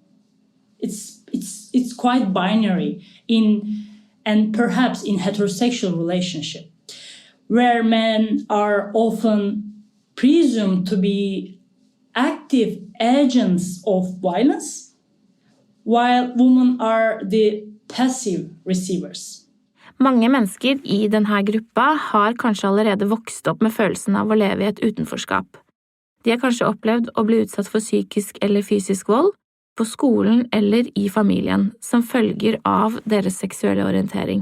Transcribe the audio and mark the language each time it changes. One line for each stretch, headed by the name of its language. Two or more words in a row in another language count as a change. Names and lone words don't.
English: It's quite binary and perhaps in heterosexual relationship, where men are often presumed to be active agents of violence, while women are the passive receivers.
Norwegian: Mange mennesker I denne gruppa har kanskje allerede vokst opp med følelsen av å leve I et utenforskap. De har kanskje opplevd å bli utsatt for psykisk eller fysisk vold, på skolen eller I familien, som følger av deres seksuelle orientering.